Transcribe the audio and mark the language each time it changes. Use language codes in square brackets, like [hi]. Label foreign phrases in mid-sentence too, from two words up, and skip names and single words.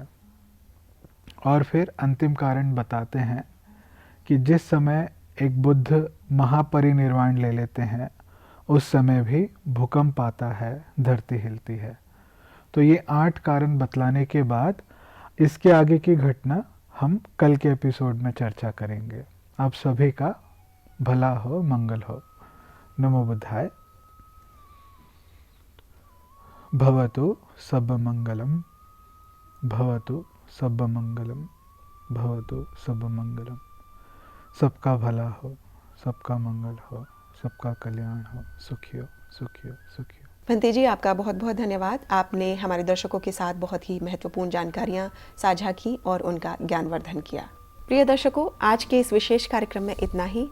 [hi] और फिर अंतिम कारण बताते हैं कि जिस समय एक बुद्ध महापरिनिर्वाण ले लेते हैं, उस समय भी भूकंप आता है, धरती हिलती है। तो ये 8 कारण बतलाने के बाद इसके आगे की घटना हम कल के एपिसोड में चर्चा करेंगे। आप सभी का भला हो, मंगल हो। [pi] नमो बुद्धाय। भवतु सब मंगलम, भवतु सब मंगलम, भवतु सब मंगलम। [hi] सबका भला हो, सबका मंगल हो, सबका कल्याण हो। सुखी हो, सुखी हो, सुखी हो। भंते जी, आपका बहुत बहुत धन्यवाद। आपने हमारे दर्शकों के साथ बहुत ही महत्वपूर्ण जानकारियां साझा की और उनका ज्ञानवर्धन किया। प्रिय दर्शकों, आज के इस विशेष कार्यक्रम में इतना ही।